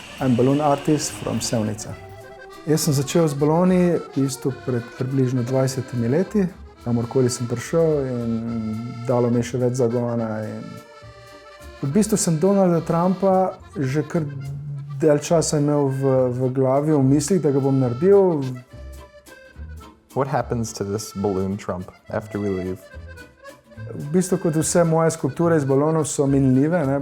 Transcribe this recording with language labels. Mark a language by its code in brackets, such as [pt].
[en] I'm balloon artist from Sevnica. [sl] Jaz sem začel z baloni isto pred približno 20 leti. Kamorkoli sem prišel in dalo mi še več zagona. V bistvu sem Donalda Trumpa že kar del časa imel v glavi, v mislih, da ga bom naredil. [en] What happens to this balloon Trump after we leave? [sl] V bistvu, kot vse moje skulpture iz balonov so minljive, ne?